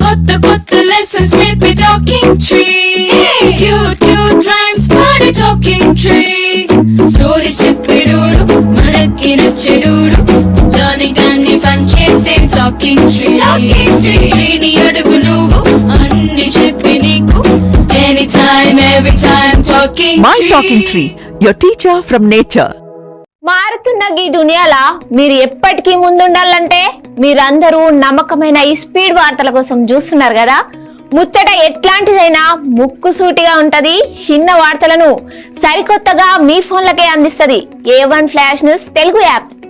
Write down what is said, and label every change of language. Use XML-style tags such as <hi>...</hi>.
<te>Kotta</te> <en>lessons</en> <te>నేర్పే</te> <en>talking tree. Cute rhymes</en> <te>పాడే</te> <en>talking tree.</en> <te>Stories చెప్పేడోడు మనకి నచ్చేడోడు.</te> <en>Learning</en> <te>అన్ని</te> <en>fun</en> <te>చేసే</te> <en>talking tree.</en> <te>Tree ని అడుగు నువ్వు అన్ని చెప్పి నీకు.</te> <en>Anytime, every time talking tree. My talking tree, your teacher from nature.</en> <te>మారుతున్న ఈ దునియాలా మీరు ఎప్పటికీ ముందుండాలంటే మీరందరూ నమ్మకమైన ఈ స్పీడ్ వార్తల కోసం చూస్తున్నారు కదా. ముచ్చట ఎట్లాంటిదైనా ముక్కుసూటిగా ఉంటది. చిన్న వార్తలను సరికొత్తగా మీ ఫోన్లకే అందిస్తది A1 flash news Telugu app.</te>